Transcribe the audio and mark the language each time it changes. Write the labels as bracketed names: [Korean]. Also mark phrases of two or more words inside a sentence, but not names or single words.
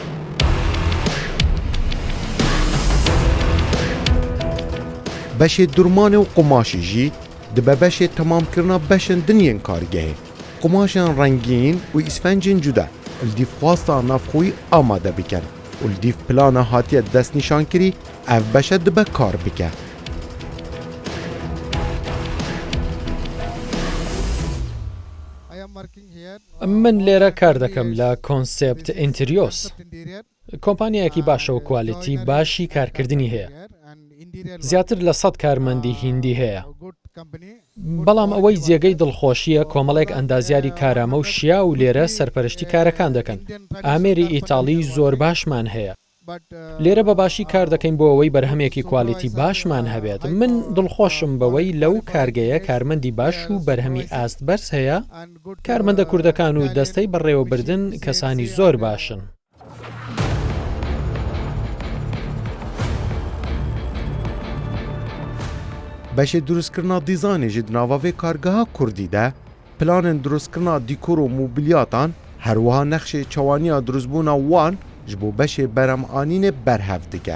[Kurdish] Beşê durmanê û qumaşê jî dibe beşê temamkirina beşên dinyên kargehê. Qumaşên rengîn û îsfencên cuda li dîv xwasta navxwî amade bikin û li dîv plana hatiye destnîşankirî ev beşe dibe kar bike. [Central Kurdish] من لێرە کار دەکەم لە کۆنسێپت ئینتریۆس. کۆمپانیایەکی باشە و کوالیتی باشی کارکردنی هەیە. زیاتر لە 100 کارمەندی هیندی هەیە. بەڵام ئەوەی جێگەی دڵخۆشیە کۆمەڵێک ئەندازیاری کارامە و شیا و لێرە سەرپەرشتی کارەکان دەکەن. ئامێری ئیتاڵی زۆر باشمان هەیە. لێرە بە باشی کار دەکەین بۆ ئەوەی بەرهەمێکی کوالیتی باشمان هەبێت. من دڵخۆشم بەوەی لەو کارگەیە کارمەندی باش و بەرهەمی ئاست بەرز هەیە. کارمەندە کوردەکان و دەستەی بەڕێوەبردن کەسانی زۆر باشن. [Kurdish] Beşê durustkirina dîzanê ji di nava vê kargeha Kurdî de planên durustkirina dîkor û mobilyatan herwiha nexşê çewaniya durustbûna wan ji bo beşê berhemanînê berhev dike.